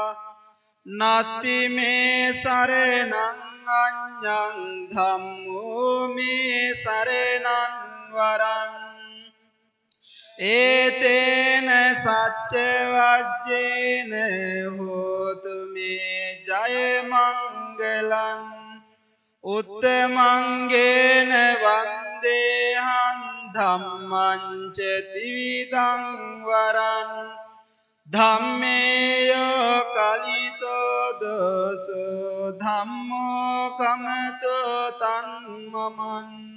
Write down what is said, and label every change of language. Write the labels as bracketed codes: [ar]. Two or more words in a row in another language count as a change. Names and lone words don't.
[pi] නත්ති මේ සරණං අඤ්ඤං ධම්මෝ මේ සරණං වරං. ඒතේන සච්ච වජ්ජේන හෝතු මේ ජය මංගලං. උත්තමංගේන වන්දේහං ධම්මං ච ත්‍රිවිධං වරං. ධම්මේයෝ කලිතෝ දසෝ ධම්මෝ කමතෝ තන්මමං.